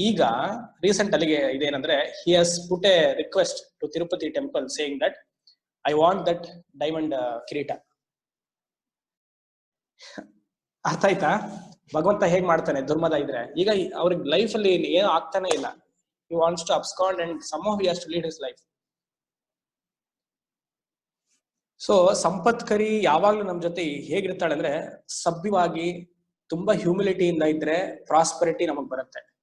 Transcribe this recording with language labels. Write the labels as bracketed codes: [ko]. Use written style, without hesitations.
[kn] ಈಗ ರೀಸೆಂಟ್ ಅಲ್ಲಿಗೆ ಇದೇನಂದ್ರೆ, [en] He has put a request to Tirupati temple saying that I want that diamond ಕಿರೀಟ. [kn] ಅರ್ಥ ಆಯ್ತಾ? ಭಗವಂತ ಹೇಗ್ ಮಾಡ್ತಾನೆ ದುರ್ಮದ ಇದ್ರೆ. ಈಗ ಅವ್ರಿಗೆ ಲೈಫ್ ಅಲ್ಲಿ ಏನು ಆಗ್ತಾನೆ ಇಲ್ಲ. [en] He wants to abscond and somehow he has to lead his life. [kn] So ಸಂಪತ್ಕರಿ ಯಾವಾಗ್ಲೂ ನಮ್ ಜೊತೆ ಹೇಗಿರ್ತಾಳೆ ಅಂದ್ರೆ, ಸಭ್ಯವಾಗಿ ತುಂಬಾ ಹ್ಯೂಮಿಲಿಟಿಯಿಂದ ಇದ್ರೆ ಪ್ರಾಸ್ಪರಿಟಿ ನಮಗ್ ಬರುತ್ತೆ.